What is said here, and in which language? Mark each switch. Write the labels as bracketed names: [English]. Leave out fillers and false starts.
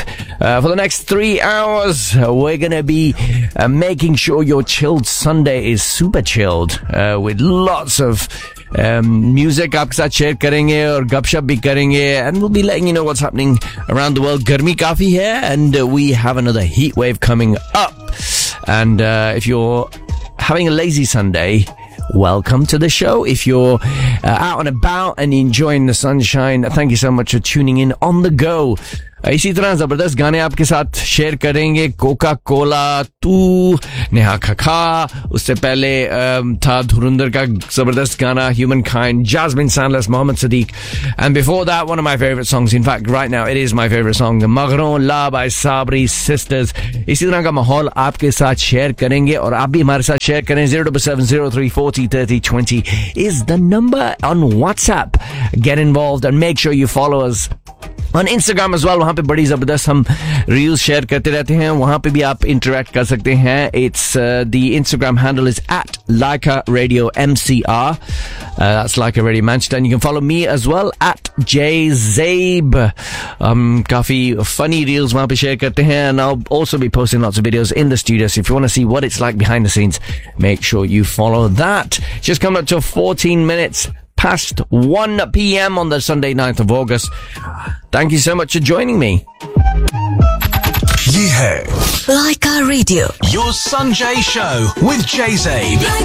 [English] For the next 3 hours, we're going to be making sure your chilled Sunday is super chilled with lots of music [Hindi] आप के साथ share करेंगे और गपशप भी करेंगे, [English] and we'll be letting you know what's happening around the world. [Hindi] Garmi kaafi hai, [English] and we have another heat wave coming up. And if you're having a lazy Sunday, welcome to the show. If you're out and about and enjoying the sunshine, thank you so much for tuning in on the go. [Hindi] इसी तरह ज़बरदस्त गाने आपके साथ share करेंगे। [English] Coca Cola, Tu, Neha Kakkar. [Hindi] उससे पहले था धुरंधर का ज़बरदस्त गाना, Humankind, Jasmine Sandler, Mohammed Sadiq. [English] And before that, one of my favorite songs. In fact, right now it is my favorite song, Maghron La by Sabri Sisters. [Hindi] इसी तरह का माहौल आपके साथ शेयर करेंगे, और आप भी हमारे साथ शेयर करें। [English] 0773403020 is the number on WhatsApp. Get involved and make sure you follow us on Instagram as well. [Hindi] वहाँ पे बड़ी ज़बरदस्त हम रील्स शेयर करते रहते हैं। वहाँ पे भी आप इंटरैक्ट कर सकते हैं। [English] It's the Instagram handle is at Leica Radio MCR. That's Leica Radio Manchester. And you can follow me as well at JZabe. [Hindi] काफ़ी फ़नी रील्स वहाँ पे शेयर करते हैं। [English] And I'll also be posting lots of videos in the studio. So if you want to see what it's like behind the scenes, make sure you follow that. Just come up to 14 minutes past 1 PM on the Sunday 9th of August. Thank you so much for joining me. [Hindi] Ye hai [English] Leica Radio, your Sunjay Show with J-Zabe.